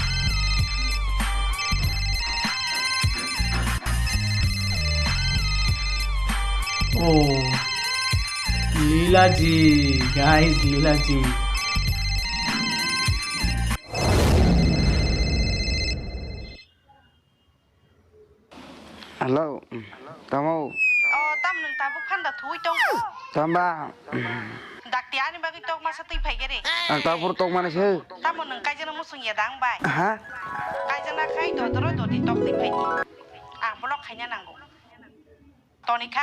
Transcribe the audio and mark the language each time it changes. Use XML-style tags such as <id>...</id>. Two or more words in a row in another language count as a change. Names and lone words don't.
<hi>ओह, लीला जी गाइस, लीला जी।</hi> <trp>हेलो तमो tam nung tabu kan da thui tong tamba dak tia ni bagi tok masa tui phai gere ta pur tok mana se tam nung kai jana musung ya dang bai ha kai jana khai do di tok ti phai ni blok khai nya nanggo tonika</trp>